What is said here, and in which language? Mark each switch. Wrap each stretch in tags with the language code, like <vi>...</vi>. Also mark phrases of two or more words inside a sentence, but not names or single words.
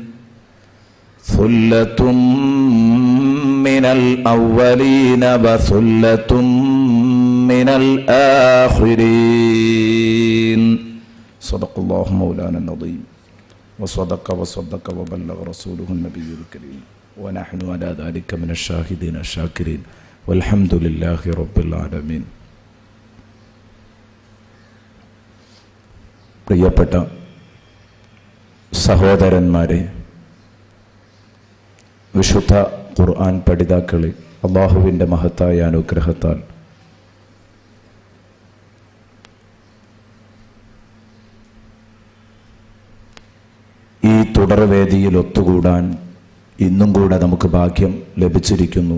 <ar>ثلة من الأولين وثلة من الآخرين. صدق الله مولانا العظيم وصدق وبلغ رسوله النبي الكريم ونحن على ذلك من الشاهدين الشاكرين والحمد لله رب العالمين.</ar> <ml>പ്രിയപ്പെട്ട സഹോദരന്മാരെ, വിശുദ്ധ ഖുർആൻ പഠിതാക്കളെ, അള്ളാഹുവിൻ്റെ മഹത്തായ അനുഗ്രഹത്താൽ ഈ തുടർവേദിയിൽ ഒത്തുകൂടാൻ ഇന്നും കൂടെ നമുക്ക് ഭാഗ്യം ലഭിച്ചിരിക്കുന്നു.</ml>